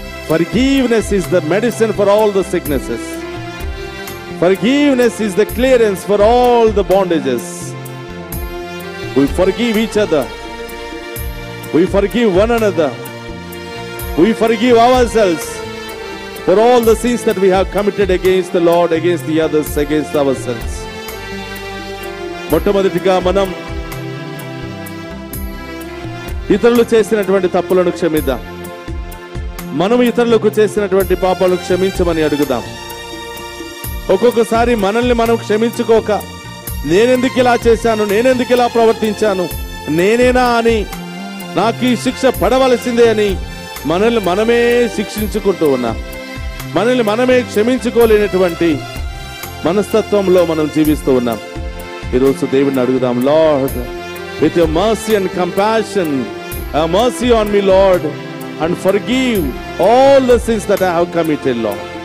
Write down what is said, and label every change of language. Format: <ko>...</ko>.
<en>Forgiveness is the medicine for all the sicknesses. Forgiveness is the clearance for all the bondages. We forgive each other. We forgive one another. We forgive ourselves for all the sins that we have committed against the Lord, against the others, against ourselves.</en> <te>మొట్టమొదటిగా మనం ఇతరులు చేసినటువంటి తప్పులను క్షమిద్దాం. మనం ఇతరులకు చేసినటువంటి పాపాలను క్షమించమని అడుగుదాం. ఒక్కొక్కసారి మనల్ని మనం క్షమించుకోక, నేనెందుకు ఇలా చేశాను, నేనెందుకు ఇలా ప్రవర్తించాను, నేనేనా అని, నాకు ఈ శిక్ష పడవలసిందే అని మనల్ని మనమే శిక్షించుకుంటూ ఉన్నాం. మనల్ని మనమే క్షమించుకోలేనటువంటి మనస్తత్వంలో మనం జీవిస్తూ ఉన్నాం. ఈరోజు దేవుడిని అడుగుదాం.</te> <en>Lord, with your mercy and compassion, have mercy on me, Lord, and forgive all the sins that I have committed, Lord.</en>